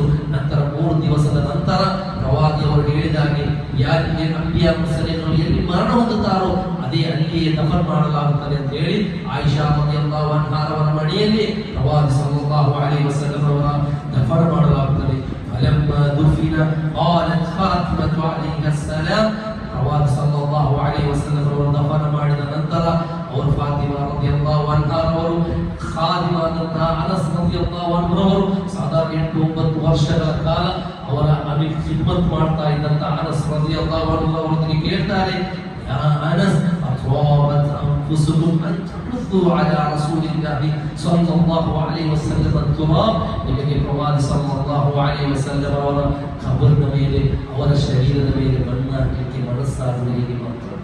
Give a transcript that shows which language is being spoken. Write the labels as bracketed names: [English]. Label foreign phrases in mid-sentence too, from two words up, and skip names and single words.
[Kannada] ನಂತರ 3 ದಿವಸದ ನಂತರ ಪ್ರವಾದಿ ಅವರು ಹೇಳಿದಾಗೆ ಯಾರಿಗೆ ಅಂಬಿಯಾ ಮುರ್ಸಲೀನರು ಎಲ್ಲಿ ಮರಣ ಹೊಂದುತ್ತಾರೋ ಅದೇ ಅಲ್ಲಿಯೇ ದಫನ್ ಮಾಡಲಾಗುತ್ತದೆ ಅಂತ ಹೇಳಿ ಆಯಿಷಾ [Arabic] رضي الله عنها [Kannada] ಅವರ ಮಡಿಯಲ್ಲಿ ಪ್ರವಾದಿ [Arabic] صلى الله عليه وسلم [Kannada] ಅವರ ದಫನ್ ಮಾಡಲಾಗುತ್ತದೆ. [Arabic] فلما دفن قالت فاطمة عليها السلام, [Kannada] ಪ್ರವಾದಿ [Arabic] صلى الله عليه وسلم [Kannada] ಅವರು ದಫನ್ ಮಾಡಿದ ನಂತರ ಅವರು ಫಾತಿಮಾ [Arabic] رضي الله عنها [Kannada] ಅವರು ಖಾದಿಮಾದಂತಹ ಅನಸ್ [Arabic] رضي الله عنه [Kannada] ಅವರು ಸಾಧಾರಣ 8-9 ವರ್ಷಗಳ ಕಾಲ ಅವರ ಖಿದ್ಮತ್ ಮಾಡ್ತಾ ಇದ್ದಂತಹ ಅನಸ್ [Arabic] رضي الله عنه [Kannada] ಅವರಿಗೆ ಕೇಳ್ತಾರೆ, [Arabic] يا أنس أطابت أنفسكم أن تحثوا على رسول الله صلى الله عليه وسلم تراب, [Kannada] ನಿಮಗೆ ಪ್ರವಾದಿ [Arabic] صلى الله عليه وسلم [Kannada] ಅವರ ಖಬರ್ನ ಮೇಲೆ ಅವರ ಶರೀರದ ಮೇಲೆ ಮಣ್ಣು ಹಾಕಲಿಕ್ಕೆ ಮನಸ್ಸಾಗುವುದು ಮಾತ್ರ.